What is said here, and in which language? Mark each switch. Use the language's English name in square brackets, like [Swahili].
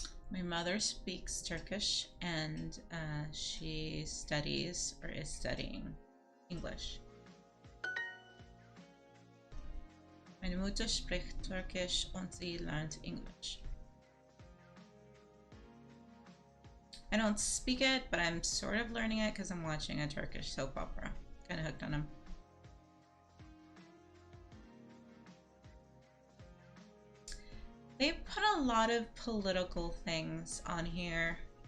[English] My mother speaks Turkish and she studies or is studying English. [German] Meine Mutter spricht Türkisch und sie lernt English. [English] I don't speak it, but I'm sort of learning it because I'm watching a Turkish soap opera. Kind of hooked on them. They put a lot of political things on here.